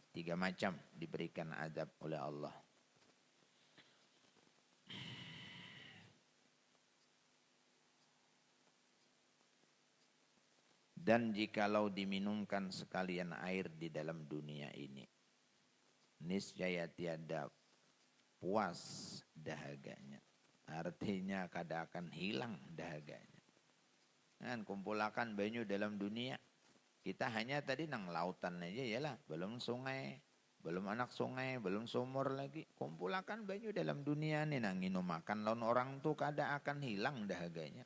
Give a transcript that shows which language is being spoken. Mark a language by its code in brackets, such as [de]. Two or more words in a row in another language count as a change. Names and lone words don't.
[id] 3 macam diberikan azab oleh Allah. Dan jikalau diminumkan sekalian air di dalam dunia ini, niscaya tiada puas dahaganya. [bjn] Artinya kada akan hilang dahaganya. Kan kumpulakan banyu dalam dunia. Kita hanya tadi nang lautan aja yalah, belum sungai, belum anak sungai, belum sumur lagi. Kumpulakan banyu dalam dunia nih nang minum makan lawan orang tuh kada akan hilang dahaganya.